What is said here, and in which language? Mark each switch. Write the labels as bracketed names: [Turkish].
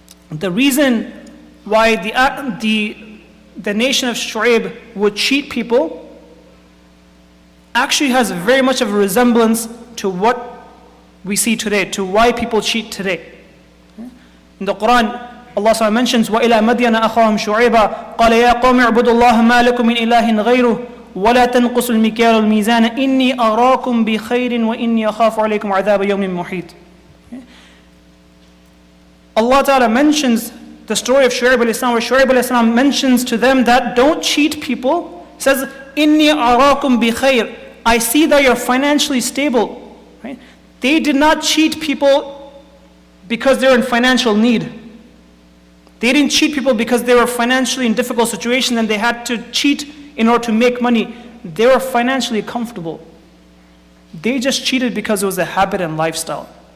[English] The reason why the nation of Shu'ayb would cheat people actually has very much of a resemblance to what we see today, to why people cheat today. In the Quran, Allah SWT mentions, [Arabic] وَإِلَى مَدْيَنَ أَخَاهُمْ شُعَيْبًا قَالَ يَا قَوْمِ اعْبُدُوا اللَّهَ مَا لَكُم مِّنْ إِلَٰهٍ غَيْرُهُ وَلَا تَنْقُصُوا الْمِكْيَالَ وَالْمِيزَانَ إِنِّي أَرَاكُمْ بِخَيْرٍ وَإِنِّي أَخَافُ عَلَيْكُمْ عَذَابَ يَوْمٍ مُحِيطٍ. [English] Allah Ta'ala mentions the story of Shu'ayb alayhi salam, where Shu'ayb alayhi salam mentions to them that don't cheat people. He says, [Arabic] إِنِّي أَرَاكُمْ بِخَيْرٍ. [English] I see that you're financially stable. Right? They did not cheat people because they're in financial need. They didn't cheat people because they were financially in difficult situations and they had to cheat in order to make money. They were financially comfortable. They just cheated because it was a habit and lifestyle.